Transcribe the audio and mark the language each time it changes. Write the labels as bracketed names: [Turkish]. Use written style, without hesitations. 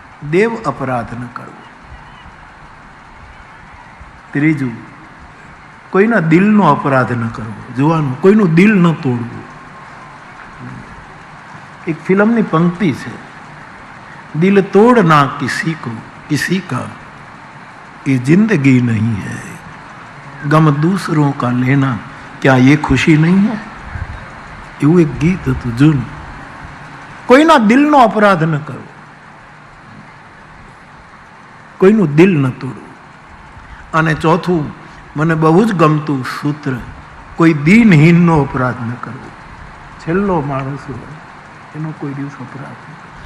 [Gujarati] દેવ અપરાધ ન કરવો. ત્રીજું, કોઈના દિલનો અપરાધ ન કરવો. જોવાનું, કોઈનું દિલ ન તોડવું. એક ફિલ્મની પંક્તિ છે, [Hindi] दिल तोड़ना किसी का ये जिंदगी नहीं है, गम दूसरों का लेना क्या ये खुशी नहीं है? [Gujarati] એવું એક ગીત હતું જૂનું. કોઈના દિલનો અપરાધ ન કરો, કોઈનું દિલ ન તોડવું. અને ચોથું મને બહુ જ ગમતું સૂત્ર, કોઈ દિનહીનનો અપરાધ ન કરવો. છેલ્લો માણસ હોય એનો કોઈ દિવસ અપરાધ ન કરવો.